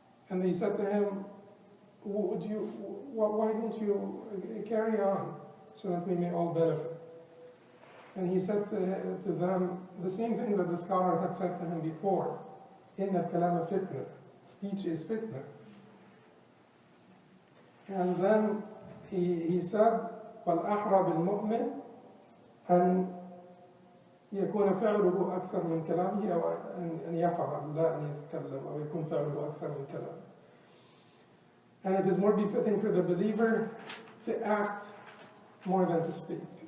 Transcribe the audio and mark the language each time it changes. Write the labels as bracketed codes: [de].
[en] And they said to him, why don't you carry on, so that we may all benefit? And he said to them the same thing that the scholar had said to him before. [ar] Inna kalama fitna. [en] Speech is fitna. And then he said, [ar] وَالْأَحْرَى بِالْمُؤْمِنِ أَنْ يكون فعله أكثر من كلامه أو أن يفعل لا أن يتكلم أو يكون فعله أكثر من كلامه. [en] And it is more befitting for the believer to act more than to speak.